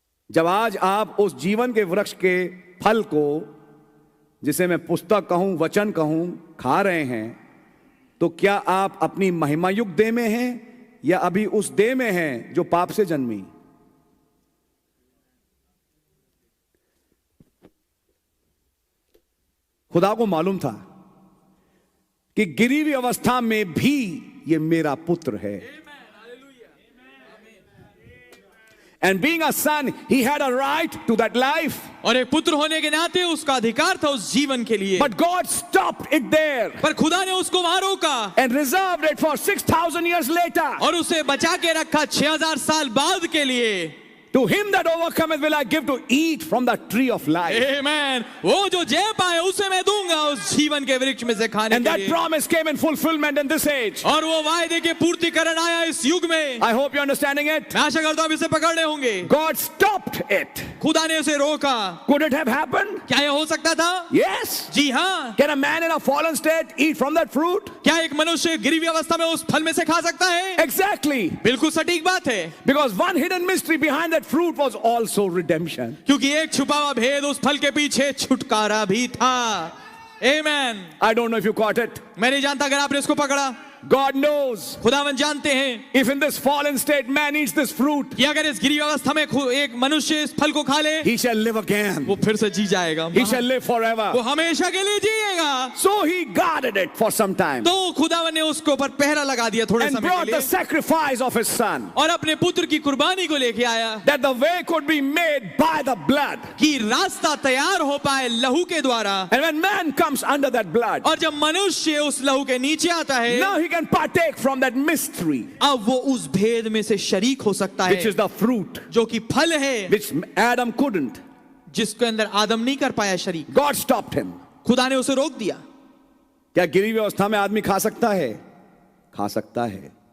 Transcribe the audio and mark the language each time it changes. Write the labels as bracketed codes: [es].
[hi] जब आज आप उस जीवन के वृक्ष के फल को, जिसे मैं पुस्तक कहूं, वचन कहूं, खा रहे हैं, तो क्या आप अपनी महिमायुक्त देह में हैं या अभी उस देह में हैं जो पाप से जन्मी? खुदा को मालूम था कि गिरी हुई अवस्था में भी ये मेरा पुत्र है। [en] And being a son, he had a right to that life. [hi] और एक पुत्र होने के नाते उसका अधिकार था उस जीवन के लिए। [en] But God stopped it there [hi] पर खुदा ने उसको वहां रोका [en] and reserved it for 6,000 years later. [hi] और उसे बचा के रखा 6,000 साल बाद के लिए। [en] To him that overcometh will I give to eat from the tree of life. Amen. [hi] वो जो जय पाए उसे मैं दूंगा उस जीवन के वृक्ष में से खाने [en] And [hi] के [en] that [hi] लिए। [en] promise came in fulfillment in this age. [hi] और वो वायदे के पूर्तिकरण आया इस युग में। [en] I hope you're understanding it. [hi] मैं आशा करता हूं आप इसे पकड़ रहे होंगे। [en] God stopped it. [hi] खुदा ने उसे रोका। [en] Could it have happened? [hi] क्या यह हो सकता था? [en] Yes. [hi] जी हाँ। [en] Can a man in a fallen state eat from that fruit? [hi] क्या एक मनुष्य गिरी हुई अवस्था में उस फल में से खा सकता है? [en] Exactly. [hi] बिल्कुल सटीक बात है। [en] Because one hidden mystery behind that fruit was also redemption. [hi] क्योंकि एक छुपा हुआ भेद उस फल के पीछे छुटकारा भी था। Amen. [en] I don't know if you caught it. [hi] मैं नहीं जानता अगर आपने इसको पकड़ा। [en] God knows [hi] खुदावन जानते हैं [en] if in this fallen state man eats this fruit, [hi] कि अगर इस गिरी अवस्था में एक मनुष्य इस फल को खा ले, [en] he shall live again. [hi] वो फिर से जी जाएगा, [en] He shall live forever. [hi] वो हमेशा के लिए जिएगा। [en] So he guarded it for some time [hi] तो खुदावन ने उसके ऊपर पहरा लगा दिया थोड़े [en] and [hi] समय [en] brought [hi] के [en] the [hi] लिए, [en] sacrifice of his son, [hi] और अपने पुत्र की कुर्बानी को लेके आया, [en] that the way could be made by the blood. [hi] कि रास्ता तैयार हो पाए लहू के द्वारा। [en] And when man comes under that blood, [hi] और जब मनुष्य उस लहू के नीचे आता है, [en] now he can partake from that mystery, [hi] अब वो उस भेद में से शरीक हो सकता [en] which [hi] है [en] is the fruit, [hi] जो कि फल है, [en] which Adam couldn't. [hi] जिसके अंदर आदम नहीं कर पाया शरीक। [en] God stopped him. [hi] खुदा ने उसे रोक दिया। क्या गिरी हुई अवस्था में आदमी खा सकता है? खा सकता है।